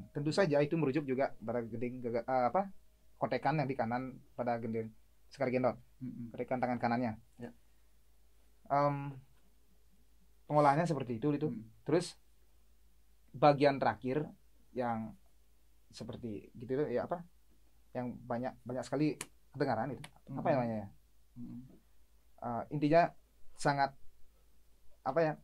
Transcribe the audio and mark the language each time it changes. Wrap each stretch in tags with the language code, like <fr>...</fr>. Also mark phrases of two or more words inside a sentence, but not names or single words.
<id>Tentu saja itu merujuk juga pada kotekan yang di kanan pada gending sekar gendot, kotekan tangan kanannya. Ya. pengolahannya seperti itu. Terus bagian terakhir yang seperti gitu ya apa? Yang banyak sekali kedengaran itu. Apa namanya ya? Intinya sangat apa ya?</id>